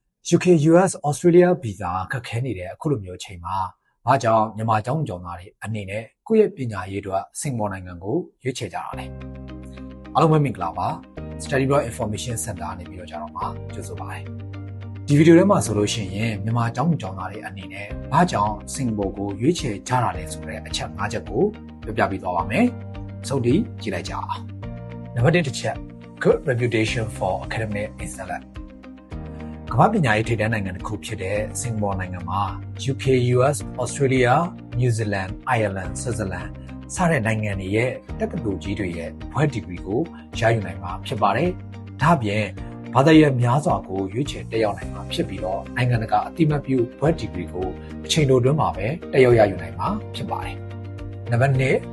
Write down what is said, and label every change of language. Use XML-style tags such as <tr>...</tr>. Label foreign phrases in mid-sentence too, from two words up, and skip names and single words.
<my>UK US Australia ဗီဇာခက်ခဲနေတဲ့အခုလိုမျိုးအချိန်မှာဘာကြောင့်မြန်မာကျောင်းသားတွေအနေနဲ့ကိုယ့်ရဲ့ပညာရေးအတွက်စင်ကာပူနိုင်ငံကိုရွေးချယ်ကြတာလဲအားလုံးပဲမင်္ဂလာပါ Study Abroad Information Center နေ ပြီးတော့ကြတော့မှာကြိုဆိုပါရစေဒီဗီဒီယိုထဲမှာဆိုလို့ရှိရင်မြန်မာကျောင်းသားတွေအနေနဲ့ဘာကြောင့်စင်ကာပူကိုရွေးချယ်ကြတာလဲဆိုတဲ့အချက် ၅ချက်ကိုပြောပြပေးသွားပါမယ်စုပ်တီးကြည့်လိုက်ကြအောင်နံပါတ်1တစ်ချက်</my> <en>Good reputation for academic excellence</en> <my>ကမ္ဘာပညာ ရေးထိပ်တန်းနိုင်ငံတစ်ခုဖြစ်တဲ့စင်ကာပူနိုင်ငံမှာ UK, US, Australia, New Zealand, Ireland, Switzerland စတဲ့နိုင်ငံတွေရဲ့တက္ကသိုလ်ကြီးတွေရဲ့ဘွဲ့ဒီဂရီကိုရယူနိုင်မှာဖြစ်ပါတယ်။ဒါ့အပြင်ဘာသာရပ်များစွာကိုရွေးချယ်တက်ရောက်နိုင်မှာဖြစ်ပြီးတော့နိုင်ငံတကာအသိအမှတ်ပြုဘွဲ့ဒီဂရီကိုအချိန်တိုအတွင်းမှာပဲတက်ရောက်ရယူနိုင်မှာဖြစ်ပါတယ်။နံပါတ်2</my>